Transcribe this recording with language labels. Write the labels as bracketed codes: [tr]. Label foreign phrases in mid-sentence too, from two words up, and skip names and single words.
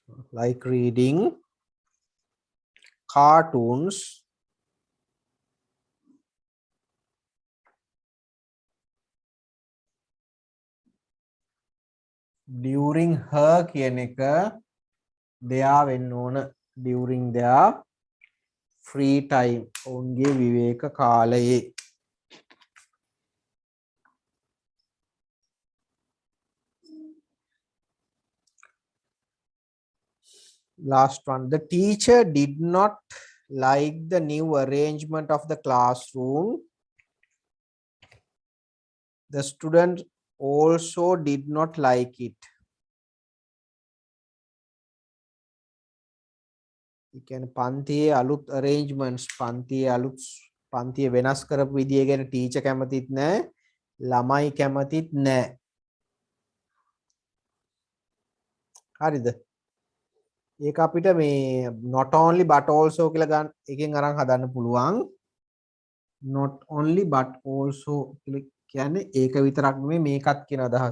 [en] like reading cartoons during her [si] කියන එක [en] their [si] වෙන්න ඕන [en] during their free time [si] ඔවුන්ගේ විවේක කාලයේ. [en] Last one, the teacher did not like the new arrangement of the classroom. The student also did not like it. You can [si] පන්තියේ අලුත් arrangements පන්තියේ අලුත් පන්තිය වෙනස් කරපු විදිය ගැන ටීචර් කැමතිත් නැහැ ළමයි කැමතිත් නැහැ. හරිද? ඒක අපිට මේ [en] not only but also [si] කියලා ගන්න එකෙන් අරන් හදන්න පුළුවන්. [en] not only but also [si] කියලා කියන්නේ ඒක විතරක් නෙමෙයි මේකත් කියන අදහස.